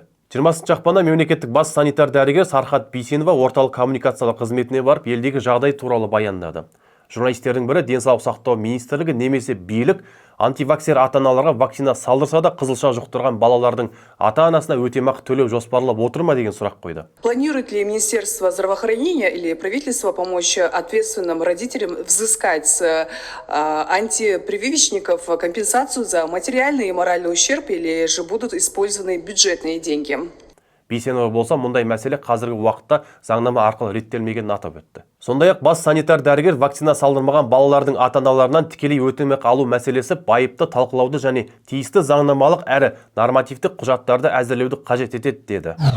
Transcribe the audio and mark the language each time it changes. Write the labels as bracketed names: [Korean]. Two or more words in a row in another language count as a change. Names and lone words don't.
[Kazakh] 20 ақпанда мемлекеттік бас санитар дәрігер Сархат Бейсенова орталық коммуникациялар қызметіне барып, елдегі жағдай туралы баяндады. Журналистердің бірі денсаулық сақтау министрлігі немесе билік антиваксер ата-аналарға вакцина салдырса да қызылша жұқтырған балалардың ата-анасына өтемақы төлеу жоспарлап отыр ма деген сұрақ қойды. [Russian] Планирует ли Министерство здравоохранения или правительство помочь ответственным родителям взыскать с антипрививочников компенсацию за материальный и моральный ущерб, или же будут использованы бюджетные деньги? [Kazakh] Бейсенова болса, мұндай мәселе қазіргі уақытта заңнама арқылы реттелмегенін атап өтті. Сондай-ақ бас санитар дәрігер вакцина салдырмаған балалардың ата-аналарынан тікелей өтемақы алу мәселесі байыпты талқылауды және тиісті заңнамалық әрі нормативтік құжаттарды әзірлеуді қажет етеді деді.